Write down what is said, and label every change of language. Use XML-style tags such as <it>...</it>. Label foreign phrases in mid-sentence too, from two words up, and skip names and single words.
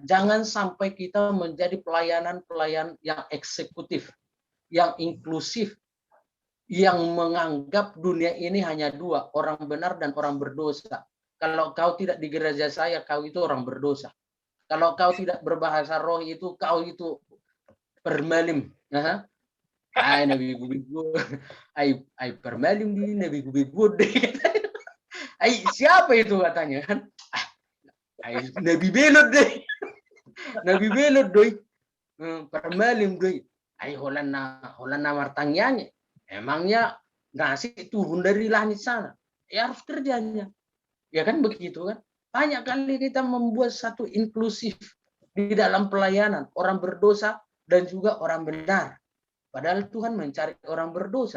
<id>Jangan sampai kita menjadi pelayan yang eksekutif, yang inklusif, yang menganggap dunia ini hanya dua, orang benar dan orang berdosa. Kalau kau tidak di gereja saya, kau itu orang berdosa. Kalau kau tidak berbahasa roh itu, kau itu permalim.</id> <bbc>Ay, nabi gubigo. Ay permalim di nabi gubigo. Ay,</bbc> <id>siapa itu katanya kan?</id> <bbc>Ay, nabi belot deh. Nabi belot doi. Permalim doi. Ay, holan na martangyanya.</bbc> <id>Emangnya ngasih turun dari langit sana. Ya harus kerjanya. Ya kan begitu kan? Banyak kali kita membuat satu inklusif di dalam pelayanan. Orang berdosa dan juga orang benar. Padahal Tuhan mencari orang berdosa.</id>